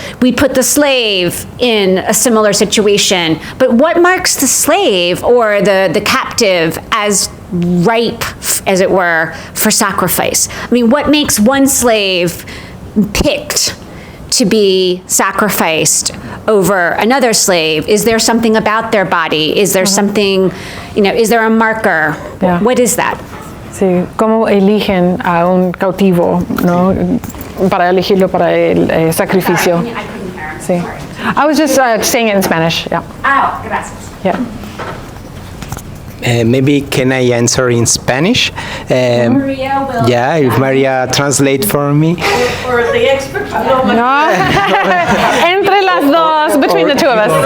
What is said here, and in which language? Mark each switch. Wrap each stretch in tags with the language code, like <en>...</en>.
<en>We put the slave in a similar situation, but what marks the slave or the captive as ripe, as it were, for sacrifice? What makes one slave picked to be sacrificed over another slave? Is there something about their body? Is there something, is there a marker? Yeah. What is that?</en> <es>Sí, cómo eligen a un cautivo, ¿no? Para elegirlo para el sacrificio.</es> <en>I couldn't hear. I'm</en> <es>Sí.</es> <en>sorry. I was just saying it in Spanish. Yeah.</en> <es>Oh, gracias.</es> <en>Yeah. Maybe can I answer in Spanish? Maria will. Yeah, if Maria translate for me. Or the expert Paloma. No.</en> <es>Entre las dos,</es> <en>between the two of us.</en>